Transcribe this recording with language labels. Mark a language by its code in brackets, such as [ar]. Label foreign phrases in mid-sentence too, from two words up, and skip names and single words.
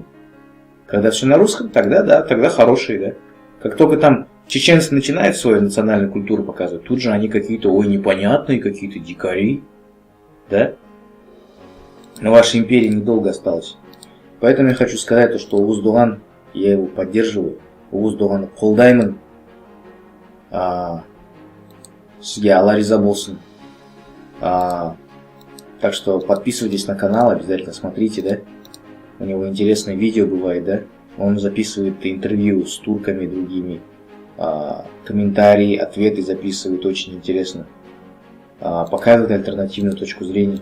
[ru] Когда все на русском, тогда да, тогда хорошие, да. Как только там чеченцы начинают свою национальную культуру показывать, тут же они какие-то, ой, непонятные, какие-то дикари, да. Но вашей империи недолго осталось. Поэтому я хочу сказать, то, что Огуздоган, я его поддерживаю, [kk] Огуздоганды қолдаймын. Сізге Алла риза болсын. [ru] Так что подписывайтесь на канал, обязательно смотрите, да. У него интересные видео бывает, да. Он записывает интервью с турками другими, комментарии, ответы записывает, очень интересно. Показывает альтернативную точку зрения.